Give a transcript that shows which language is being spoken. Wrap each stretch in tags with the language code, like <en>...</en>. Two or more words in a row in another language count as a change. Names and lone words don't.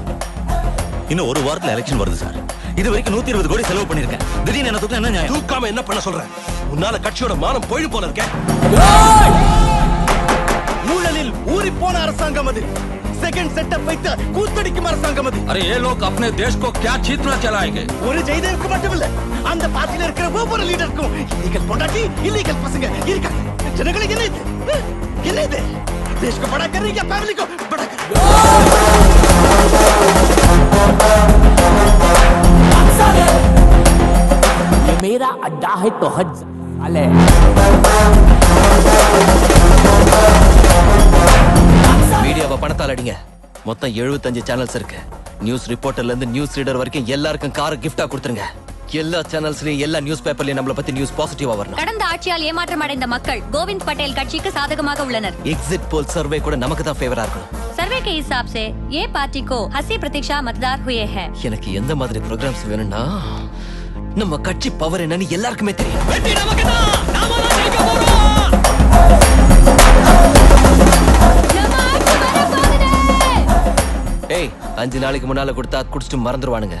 <ta>இன்னும் ஒரு வாரத்துல எலெக்ஷன் வருது சார். இது வரைக்கும் 120 கோடி செலவு பண்ணிருக்கேன். திடீர்னு என்ன தூக்கம் என்ன நியாயம்? தூக்காம என்ன பண்ண சொல்ற? உன்னால கட்சியோட மானம் போயிடும் போல இருக்க. ஊழலில் ஊறி போன அரசாங்கம் அது.</ta> <en>second setup</en> <ta>வைத்து கூத்தடிக்கும் அரசாங்கம் அது.</ta> <hi>अरे ये लोग अपने देश को क्या जीतना चलाएंगे?</hi> <ta>ஒரு ஜெயதேவுக்கு மட்டும் இல்ல, அந்த பார்ட்டில இருக்கிற ஒவ்வொரு லீடருக்கும் இல்லீகல் பொண்டாட்டி, இல்லீகல் பசங்க இருக்காங்க. ஜனங்களுக்கு என்ன இது? என்ன இது?</ta> <hi>देश को बड़ा कर रही है, फैमिली को बड़ा कर रही है। ये मेरा अड्डा है तो हज साले।</hi> <ta>மீடியாவை பணத்தால் அடிங்க. மொத்தம் 75 சேனல்ஸ் இருக்கு. நியூஸ் ரிப்போர்ட்டர்ல இருந்து</ta> <en>news reader</en> <ta>வரைக்கும் எல்லாருக்கும் காரை கிஃப்டா கொடுத்துருங்க. எல்லா சேனல்ஸ்லயும் எல்லா நியூஸ் பேப்பர்லயும் நம்மள பத்தி நியூஸ் பாசிட்டிவா வரணும். கடந்த ஆட்சியால் ஏமாற்றம் அடைந்த மக்கள் கோவிந்த் பட்டேல் கட்சிக்கு சாதகமாக உள்ளனர்.</ta> <en>exit poll survey</en> <ta>கூட நமக்கு தான் ஃபேவரா இருக்கும்.</ta> <hi>सर्वे के हिसाब से ये पार्टी को 80 प्रतीक्षा मतदार हुए हैं.</hi> <ta>எனக்கு எந்த மாதிரி ப்ரோகிராம்ஸ் வேணும்னா நம்ம கட்சி பவர் என்னன்னு எல்லாருக்குமே தெரியும். ஏய், 5 நாளைக்கு முன்னால கொடுத்தா குடிச்சிட்டு மறந்துடுவானுங்க.</ta>